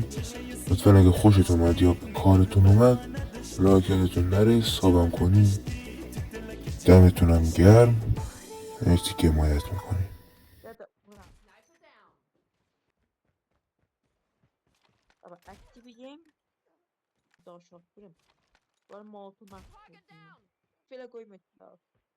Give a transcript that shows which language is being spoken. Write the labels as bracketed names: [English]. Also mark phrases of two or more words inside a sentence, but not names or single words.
[Persian] لطفا اگه خوشتون اومد یا کارتون اومد لایکتون نره، سابم کنین، دمتونم گرم، مرسی که حمایت میکنین. [German] Aber aktivieren. Da schon drin. [Turkish] Var mı altından? Şöyle koymak lazım.